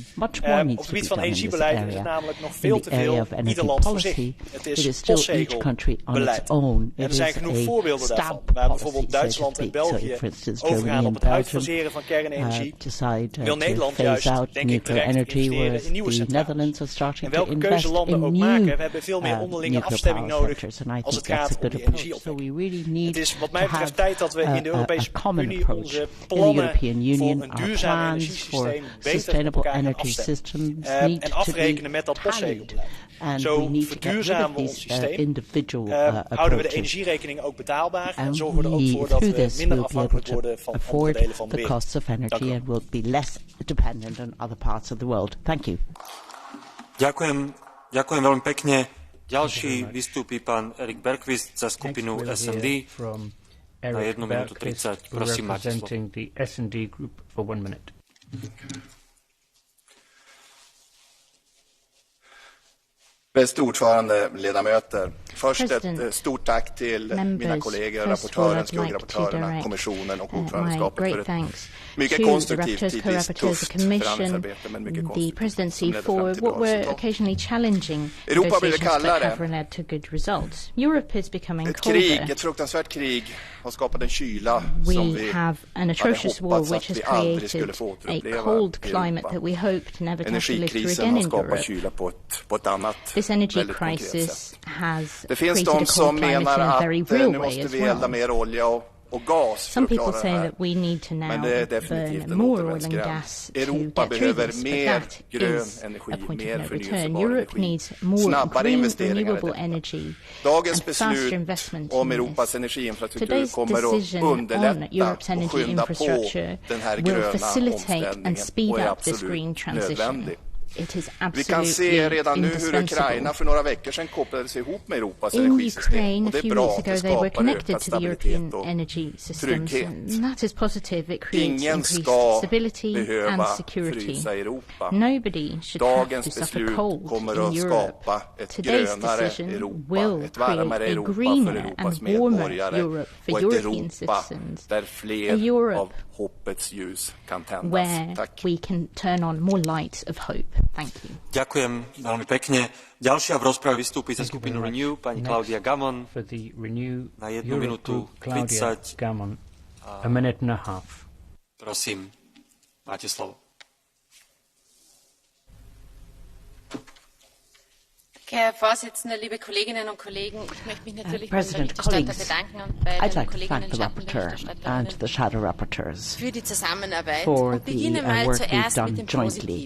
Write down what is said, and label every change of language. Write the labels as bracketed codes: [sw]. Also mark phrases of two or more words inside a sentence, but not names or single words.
[en] Much more needs to be done in this area. In the area of energy policy, it is still each country on its own. It is a stamp policy, so to speak. So, for instance, Germany and Belgium decide to phase out nuclear energy, whereas [nl] in nieuwe centrales. En welke keuze landen ook maken, we hebben veel meer onderlinge afstemming nodig als het gaat om die energieopwekking. Het is wat mij betreft tijd dat we in de Europese Unie onze plannen voor een duurzaam energiesysteem beter op elkaar gaan afstemmen. En afrekenen met dat postzegelbeleid. Zo verduurzamen we ons systeem, houden we de energierekening ook betaalbaar en zorgen we er ook voor dat we minder afhankelijk worden van andere delen van de wereld. [sk] Ďakujem veľmi pekne. Ďalší vystúpi pán Erik Bergqvist za skupinu SND na 1 minútu 30. Prosím, máte slovo. [sv] Bäste ordförande, ledamöter. Först ett stort tack till mina kollegor, rapportören, skuggrapportörerna, kommissionen och ordförandeskapet för ett mycket konstruktivt, tidvis tufft förhandlingsarbete, men mycket konstruktivt som ledde fram till bra resultat. Europa blir kallare. Ett krig, ett fruktansvärt krig har skapat en kyla som vi hade hoppats att vi aldrig skulle få återuppleva i Europa. Energikrisen har skapat kyla på ett annat väldigt konkret sätt. Det finns de som menar att nu måste vi elda mer olja och gas för att klara det här. Men det är definitivt en återvändsgränd. Europa behöver mer grön energi, mer förnyelsebar energi, snabbare investeringar i detta. Dagens beslut om Europas energiinfrastruktur kommer att underlätta och skynda på den här gröna omställningen och är absolut nödvändig. Vi kan se redan nu hur Ukraina för några veckor sedan kopplades ihop med Europas energisystem. Och det är bra, det skapar ökad stabilitet och trygghet. Ingen ska behöva frysa i Europa. Dagens beslut kommer att skapa ett grönare Europa, ett varmare Europa för Europas medborgare och ett Europa där fler av hoppets ljus kan tändas. Tack. [sk] Ďakujem veľmi pekne. Ďalšia v rozprave vystúpi za skupinu Renew pani Claudia Gamon na 1 minútu 30. Prosím, máte slovo. [de] Herr Vorsitzender, liebe Kolleginnen und Kollegen, ich möchte mich natürlich beim Berichterstatter bedanken und bei den Kolleginnen und Schattenberichterstatterinnen für die Zusammenarbeit und beginne mal zuerst mit dem Positiven.